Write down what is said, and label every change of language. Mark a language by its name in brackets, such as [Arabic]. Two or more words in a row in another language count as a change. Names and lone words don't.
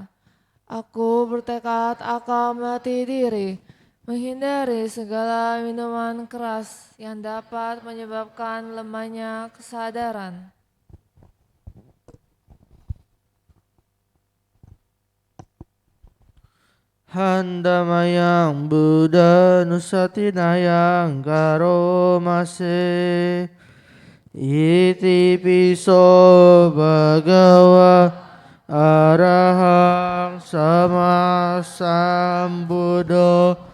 [Indonesian] Aku bertekad akan melatih diri, menghindari segala minuman keras yang dapat menyebabkan lemahnya kesadaran. [Pali] Handamayang Buddha Nusatinayang Karomase Iti piso bhagava arahang sama sambuddho